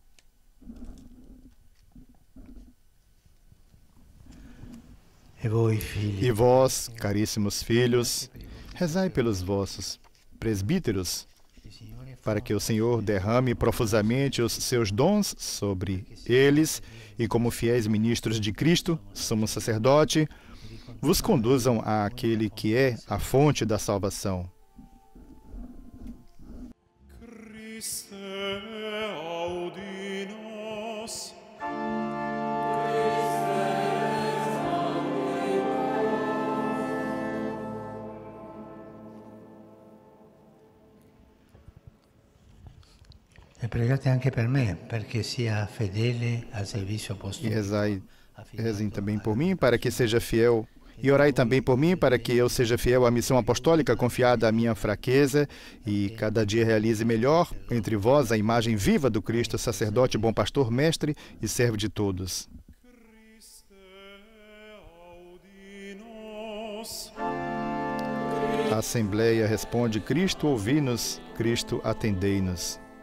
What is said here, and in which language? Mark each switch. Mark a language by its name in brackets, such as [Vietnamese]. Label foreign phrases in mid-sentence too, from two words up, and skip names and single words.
[Portuguese] E vós, caríssimos filhos, rezai pelos vossos presbíteros, para que o Senhor derrame profusamente os seus dons sobre eles e, como fiéis ministros de Cristo, sumo sacerdote, vos conduzam àquele que é a fonte da salvação. [Latin] Christe, audi nos. [Italian] E pregate anche per me, perché sia fedele al servizio E apostolico. [Portuguese] rezem também por mim, para que seja fiel. E orai também por mim, para que eu seja fiel à missão apostólica confiada à minha fraqueza e cada dia realize melhor entre vós a imagem viva do Cristo, sacerdote, bom pastor, mestre e servo de todos. [Latin] Christe, audi nos. [Portuguese] A Assembleia responde, Cristo, ouvi-nos, Cristo, atendei-nos.